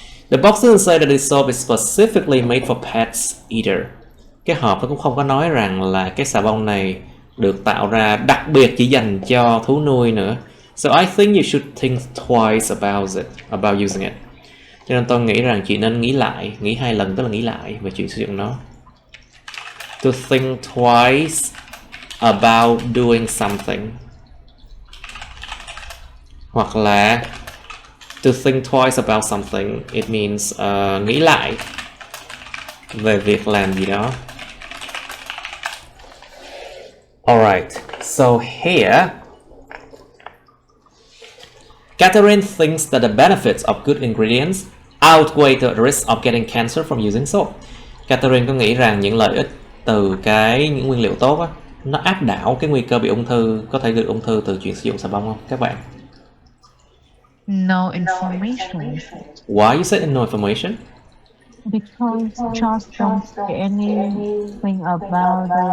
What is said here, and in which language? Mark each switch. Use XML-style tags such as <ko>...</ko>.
<en>The box doesn't say that this soap is specifically made for pets either.</en> <vi>Cái hộp nó cũng không có nói rằng là cái xà bông này được tạo ra đặc biệt chỉ dành cho thú nuôi nữa.</vi> <en>So I think you should think twice about using it.</en> <vi>Cho nên tôi nghĩ rằng chị nên nghĩ 2 lần, tức là nghĩ lại về chuyện sử dụng nó.</vi> <en>To think twice about doing something.</en> <vi>Hoặc là</vi> <en>to think twice about something, it means</en> <vi>nghĩ lại về việc làm gì đó.</vi> <en>Alright, so here Catherine thinks that the benefits of good ingredients outweigh the risk of getting cancer from using soap.</en> <vi>Catherine có nghĩ rằng những lợi ích từ những nguyên liệu tốt á, nó áp đảo cái nguy cơ bị ung thư, có thể gây ung thư từ chuyện sử dụng xà bông không các bạn?</vi> <en>No information. Why you say no information? Because just don't say anything about</en>